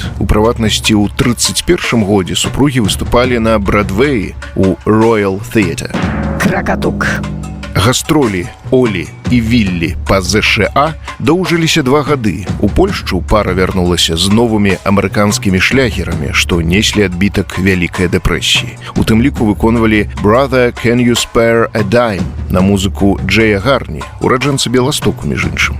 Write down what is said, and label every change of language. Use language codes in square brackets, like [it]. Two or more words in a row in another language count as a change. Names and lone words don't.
[be] У прыватнасці, ў 31 годзе супругі выступалі на Брадвеі у Royal Theatre. Кракатук. Гастролі Олі і Віллі па ЗША доўжыліся 2 гады. У Польшчу пара вярнулася з новымі амерыканскімі шлягерамі, што неслі адбітак Вялікай дэпрэсіі. У тым ліку выконвалі «Brother, can you spare a dime» на музыку Джэя Гарні, ураджэнца Беластоку, між іншым.